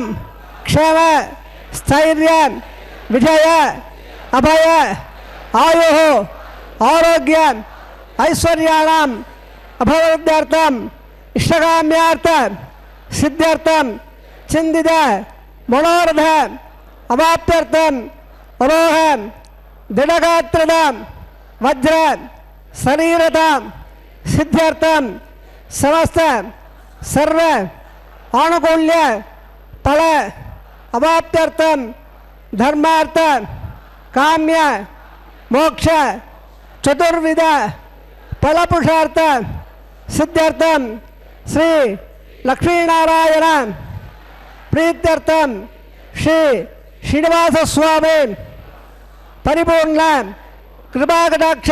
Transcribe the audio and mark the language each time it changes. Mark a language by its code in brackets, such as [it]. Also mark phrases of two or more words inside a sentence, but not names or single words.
[sa] క్షేమ స్థైర్య విజయ అభయ ఆయు ఆరోగ్య ఐశ్వర్యాణం అభవృద్ధ్యర్థం ఇష్టకామ్యార్థ सिद्ध्यर्थम चिंदित मनोरथ अवाप्त्यर्थम अरोहम दृढ़गात्रम वज्र शरीरताम सिद्ध्यर्थम समस्त सर्व अनुकूल्य फल अवाप्त्यर्थम धर्मार्थ काम्य मोक्ष चतुर्विध फलपुरुषार्थ सिद्ध्यर्थम श्री लक्ष्मीनारायण प्रीत्यर्थम श्री श्रीनिवास स्वामी परिपूर्ण कृपाकटाक्ष